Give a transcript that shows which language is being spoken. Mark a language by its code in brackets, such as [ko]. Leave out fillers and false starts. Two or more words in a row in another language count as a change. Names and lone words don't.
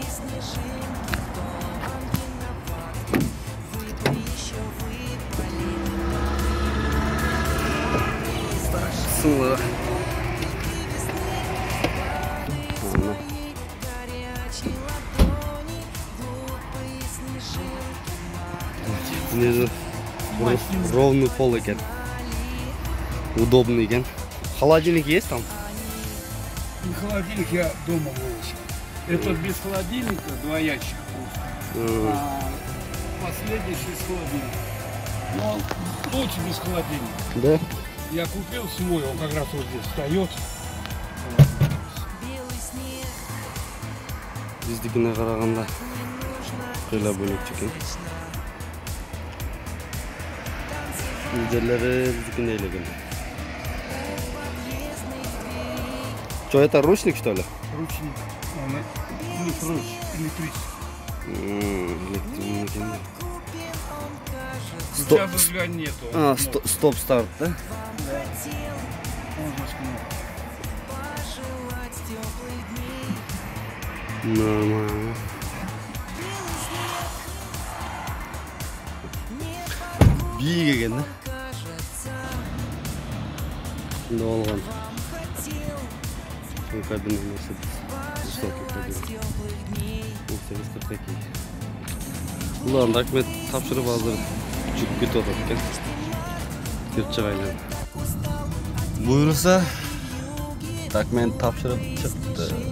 [ky] Сыңлы. [ru] Ровный пол экен. Удобный экен. Холодильник есть там? Не холодильник, я дома выложил. Это без холодильника, 2 ящика просто. А последний 6 холодильников. Но лучше без холодильника. Да. Я купил свой, он как раз вот здесь встает. [ky] Биздикине караганда кыйла бөлөкчү экен. Жерлери биздикине элеген. [ru] Что, это ручник, что ли? Ручник. Он электрический. Сейчас зажигания нету. Стоп-старт, да? Да. Нормально. [ky] Биик экен да? Шундай болгон. Кабина Mercedes. [ru] Высокий кабина. Mercedes такие. [ky] Буларны рахмет тапшырып азыр жүрүп кетип атат экен. Кирип чыгайлы. Буйрса так мен тапшырып чыкты.